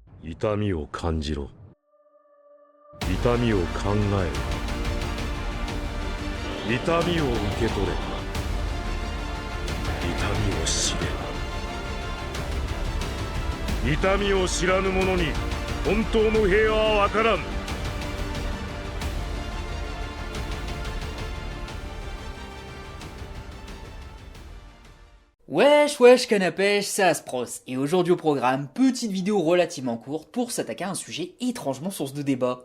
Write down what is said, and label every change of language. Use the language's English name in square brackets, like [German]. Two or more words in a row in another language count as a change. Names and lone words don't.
[Japanese] 痛みを感じろ。痛みを考えろ。痛みを受け取れ。痛みを知れ。痛みを知らぬ者に本当の平和は分からん。 [French] Wesh wesh canapèche, c'est Aspros, et aujourd'hui au programme, petite vidéo relativement courte pour s'attaquer à un sujet étrangement source de débat.